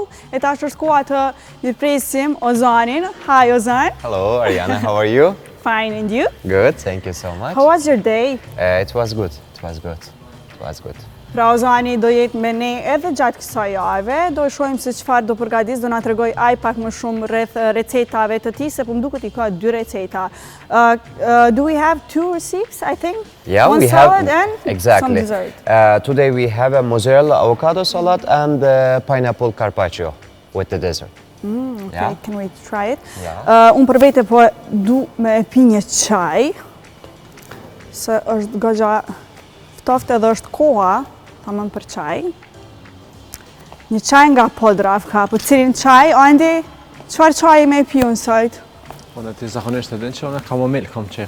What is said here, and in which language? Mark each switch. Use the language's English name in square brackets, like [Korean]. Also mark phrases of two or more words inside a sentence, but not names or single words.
[Albanian] E tash është koha të mirëpresim Ozanin. [English] Hi Ozan. Hello Ariana, how are you? Fine, and you? Good, thank you so much. How was your day? It was good. [Albanian] Pra Ozani do jetë me ne edhe gjatë kësaj jave, do shohim se çfarë do përgatis, do na tregoj ai pak më shumë rreth recetave të tij, se po më duket I ka 2 receta. [English] Do we have 2 recipes, I think? Yeah, One we salad have and exactly. some dessert. Today we have a mozzarella avocado salad and pineapple carpaccio with the dessert. Okay, Yeah. can we try it? Yeah. [Albanian] Unë për vete po du me pi një çaj, se është goxha ftoftë edhe është koha, tamam për çaj. Një çaj nga Podravka, po cilin çaj, Andi? Çfarë çaji me pi unë sot? Unë ti zakonisht e din që unë kamomil kam qef.